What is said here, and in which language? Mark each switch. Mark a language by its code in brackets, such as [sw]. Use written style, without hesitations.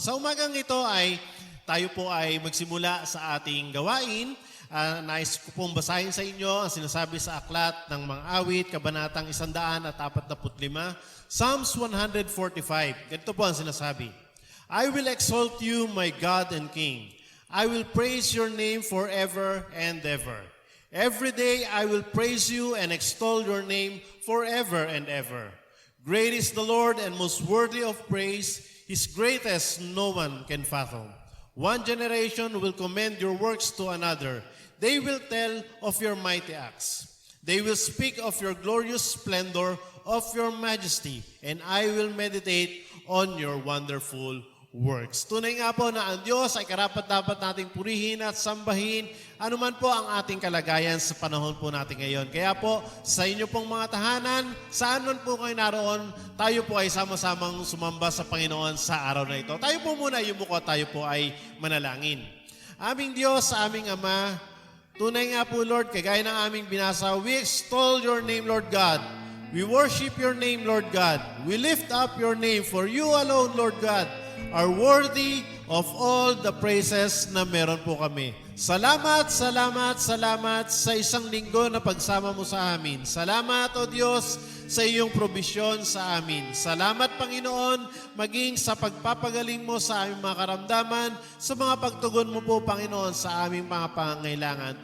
[tl] Sa umagang ito ay tayo po ay magsimula sa ating gawain. Nais ko pong basahin sa inyo ang sinasabi sa aklat ng mga awit, kabanatang 145, Psalms 145. Ganito po ang sinasabi. [en] I will exalt you, my God and King. I will praise your name forever and ever. Every day I will praise you and extol your name forever and ever. Great is the Lord and most worthy of praise. His greatest no one can fathom. One generation will commend your works to another. They will tell of your mighty acts. They will speak of your glorious splendor, of your majesty, and I will meditate on your wonderful works. [tl] Tunay nga po na ang Diyos ay karapat-dapat nating purihin at sambahin anuman po ang ating kalagayan sa panahon po natin ngayon. Kaya po, sa inyo pong mga tahanan, saan man po kayo naroon, tayo po ay sama-samang sumamba sa Panginoon sa araw na ito. Tayo po muna yumuko, tayo po ay manalangin. Aming Diyos, aming Ama, tunay nga po, Lord, kagaya ng aming binasa, [en] we extol your name, Lord God. We worship your name, Lord God. We lift up your name, for you alone, Lord God, are worthy of all the praises [tl] na meron po kami. Salamat, salamat, salamat sa isang linggo na pagsama mo sa amin. Salamat, O Diyos, sa iyong probisyon sa amin. Salamat, Panginoon, maging sa pagpapagaling mo sa aming mga karamdaman, sa mga pagtugon mo po, Panginoon, sa aming mga pangangailangan.